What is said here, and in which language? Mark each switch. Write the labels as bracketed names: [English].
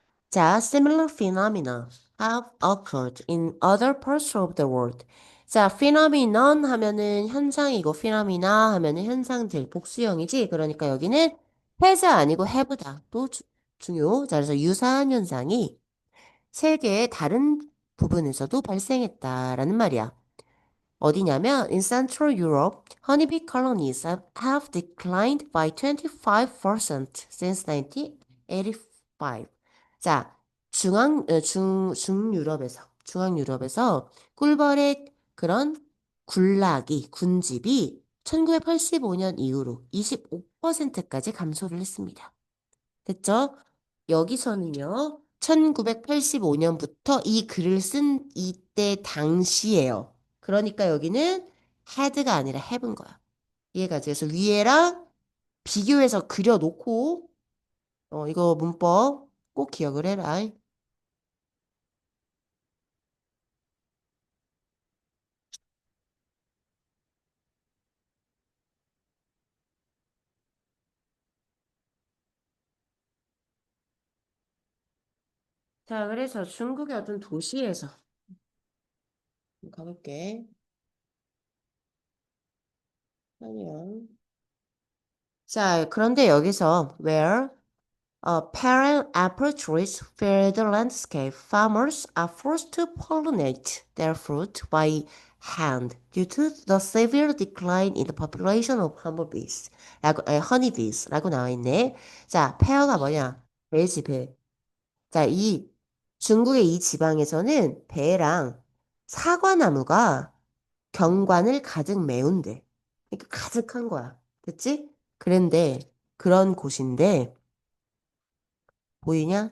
[English] 자, similar phenomena have occurred in other parts of the world. [Korean] 자, phenomenon 하면은 현상이고 phenomena 하면은 현상들 복수형이지. 그러니까 여기는 has 아니고 have다. 또 중요. 자, 그래서 유사한 현상이 세계의 다른 부분에서도 발생했다라는 말이야. 어디냐면 [English] in Central Europe, honeybee colonies have declined by 25% since 1985. [Korean] 자, 중앙유럽에서 꿀벌의 그런 군집이 1985년 이후로 25%까지 감소를 했습니다. 됐죠? 여기서는요, 1985년부터 이 글을 쓴 이때 당시예요. 그러니까 여기는 had가 아니라 have인 거야. 이해가지? 그래서 위에랑 비교해서 그려놓고, 이거 문법 꼭 기억을 해라. 자, 그래서 중국의 어떤 도시에서 가볼게. 아니야. 자, 그런데 여기서 [English] where parallel apple trees fill the landscape. Farmers are forced to pollinate their fruit by hand due to the severe decline in the population of honeybees [Korean] 라고 나와 있네. 자, 페어가 뭐냐? 배지, 배. 자, 이 중국의 이 지방에서는 배랑 사과나무가 경관을 가득 메운대. 그러니까 가득한 거야. 됐지? 그런데 그런 곳인데 보이냐?